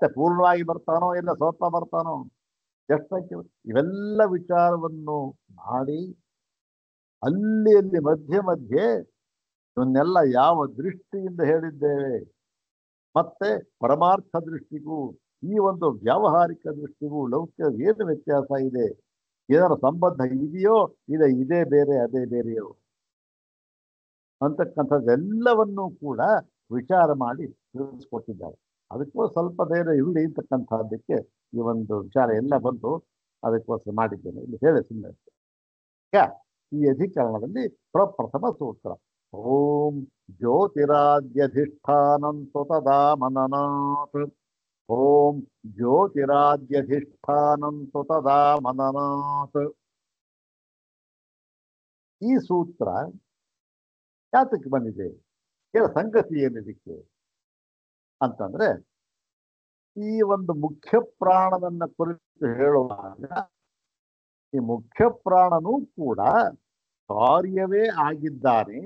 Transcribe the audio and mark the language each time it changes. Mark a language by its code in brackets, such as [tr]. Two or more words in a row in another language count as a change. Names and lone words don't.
[kn] ಪೂರ್ಣವಾಗಿ ಬರ್ತಾನೋ ಇಲ್ಲ ಸ್ವಲ್ಪ ಬರ್ತಾನೋ, ಎಷ್ಟಕ್ಕೆ, ಇವೆಲ್ಲ ವಿಚಾರವನ್ನು ಮಾಡಿ ಅಲ್ಲಿ ಮಧ್ಯೆ ಮಧ್ಯೆ ಇವನ್ನೆಲ್ಲ ಯಾವ ದೃಷ್ಟಿಯಿಂದ ಹೇಳಿದ್ದೇವೆ, ಮತ್ತೆ ಪರಮಾರ್ಥ ದೃಷ್ಟಿಗೂ ಈ ಒಂದು ವ್ಯಾವಹಾರಿಕ ದೃಷ್ಟಿಗೂ ಲೌಕಿಕ ಏನು ವ್ಯತ್ಯಾಸ ಇದೆ, ಇದರ ಸಂಬಂಧ ಇದೆಯೋ ಇದೇ ಬೇರೆ ಅದೇ ಬೇರೆಯೋ ಅಂತಕ್ಕಂಥದ್ದೆಲ್ಲವನ್ನೂ ಕೂಡ ವಿಚಾರ ಮಾಡಿ ತಿಳಿಸ್ಕೊಟ್ಟಿದ್ದಾರೆ. ಅದಕ್ಕೂ ಸ್ವಲ್ಪ ಬೇರೆ ಇರಲಿ ಅಂತಕ್ಕಂಥದ್ದಕ್ಕೆ ಈ ಒಂದು ವಿಚಾರ ಎಲ್ಲ ಬಂದು ಅದಕ್ಕೋಸ್ಕರ ಮಾಡಿದ್ದೇನೆ. ಇಲ್ಲಿ ಹೇಳಿ ಸುಮ್ಮನೆ ಈ ಅಧಿಕರಣದಲ್ಲಿ ಪ್ರಪ್ರಥಮ ಸೂತ್ರ [sa] ಓಂ ಜ್ಯೋತಿರಾದ್ಯಧಿಷ್ಠಾನಂ ತದಾ ಮನನಾತ್, ಓಂ ಜ್ಯೋತಿರಾದ್ಯಧಿಷ್ಠಾನಂ ತದಾ ಮನನಾತ್. [kn] ಈ ಸೂತ್ರ ಯಾತಕ್ಕೆ ಬಂದಿದೆ, ಸಂಗತಿ ಏನಿದಕ್ಕೆ ಅಂತಂದ್ರೆ, ಈ ಒಂದು ಮುಖ್ಯ ಪ್ರಾಣವನ್ನ ಕುರಿತು ಹೇಳುವಾಗ ಈ ಮುಖ್ಯ ಪ್ರಾಣನೂ ಕೂಡ ಕಾರ್ಯವೇ ಆಗಿದ್ದಾನೆ.